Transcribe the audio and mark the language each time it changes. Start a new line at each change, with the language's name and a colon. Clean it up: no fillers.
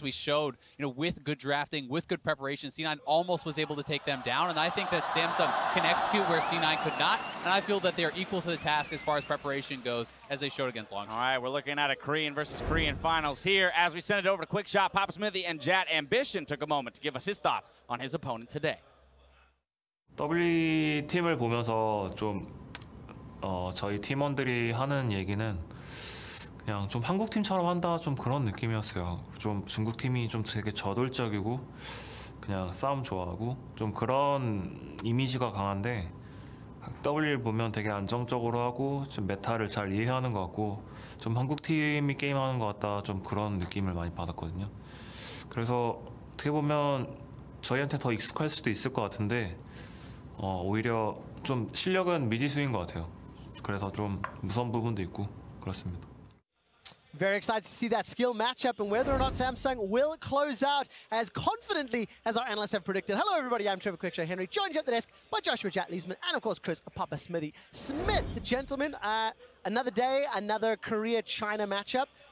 English: We showed, with good drafting, with good preparation, C9 almost was able to take them down. And I think that Samsung can execute where C9 could not. And I feel that they're equal to the task as far as preparation goes, as they showed against Longzhu. All right, we're looking at a Korean versus Korean finals here. As we send it over to Quick Shot, Papa Smithy and Jat Ambition took a moment to give us his thoughts on his opponent today.
Korean: WE 팀을 보면서 좀 저희 팀원들이 하는 얘기는 그냥 좀 한국 팀처럼 한다, 좀 그런 느낌이었어요. 좀 중국 팀이 좀 되게 저돌적이고 그냥 싸움 좋아하고 좀 그런 이미지가 강한데 W 보면 되게 안정적으로 하고 좀 메타를 잘 이해하는 것 같고 좀 한국 팀이 게임하는 것 같다 좀 그런 느낌을 많이 받았거든요. 그래서 어떻게 보면 저희한테 더 익숙할 수도 있을 것 같은데 오히려 좀 실력은 미지수인 것 같아요. 그래서 좀 무서운 부분도 있고 그렇습니다.
English: Very excited to see that skill matchup and whether or not Samsung will close out as confidently as our analysts have predicted. Hello, everybody. I'm Trevor Quickshow Henry, joined here at the desk by Joshua Jatley's-Man and, of course, Chris Papa Smithy Smith. Gentlemen, another day, another Korea-China matchup.